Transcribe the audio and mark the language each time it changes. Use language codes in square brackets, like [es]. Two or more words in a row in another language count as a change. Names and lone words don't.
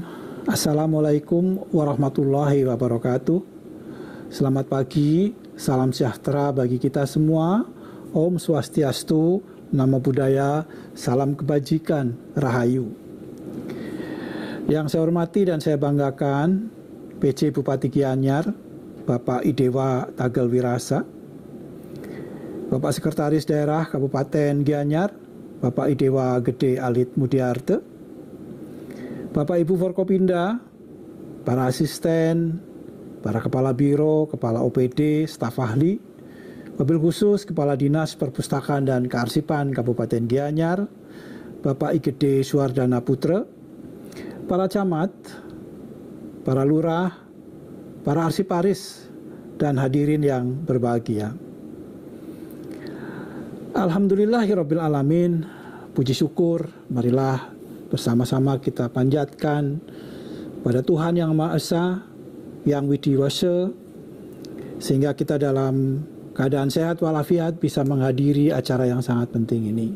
[ar] السلام عليكم ورحمة الله وبركاته. [id] Selamat pagi, salam sejahtera bagi kita semua. Om Swastiastu, Namo Buddhaya, salam kebajikan, Rahayu. Yang saya hormati dan saya banggakan, PJ Bupati Gianyar, Bapak Idewa Tagel Wirasa, Bapak Sekretaris Daerah Kabupaten Gianyar, Bapak Idewa Gede Alit Mudiarte, Bapak Ibu Forkopimda, para asisten, para kepala biro, kepala OPD, staf ahli, [ar] وبالخصوص [id] Kepala Dinas Perpustakaan dan Kearsipan Kabupaten Gianyar, Bapak Igede Suwardana Putra, para camat, para lurah, para arsiparis, dan hadirin yang berbahagia. [ar] الحمد لله رب العالمين, [id] puji syukur, marilah bersama-sama kita panjatkan pada Tuhan Yang Maha Esa, Yang Widiwasa, sehingga kita dalam keadaan sehat walafiat bisa menghadiri acara yang sangat penting ini.